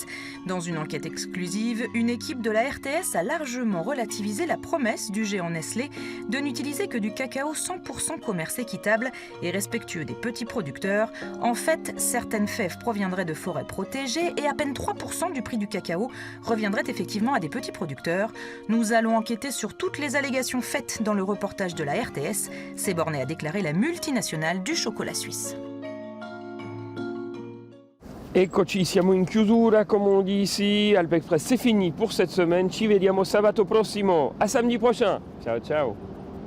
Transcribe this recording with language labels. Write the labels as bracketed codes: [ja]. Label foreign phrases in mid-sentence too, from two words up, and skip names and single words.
[fr] Dans une enquête exclusive, une équipe de la RTS a largement relativisé la promesse du géant Nestlé de n'utiliser que du cacao 100% commerce équitable et respectueux des petits producteurs. En fait, certaines fèves proviendraient de forêts protégées et à peine 3% du prix du cacao reviendrait effectivement à des petits producteurs. Nous allons enquêter sur toutes les allégations faites dans le reportage de la RTS. C'est borné à déclarer la multinationale du chocolat suisse. [it] Eccoci, siamo in chiusura, come [fr] on dit ici. Alpexpress, c'est fini pour cette semaine. [it] Ci vediamo sabato prossimo. [fr] À samedi prochain. [it] Ciao, ciao.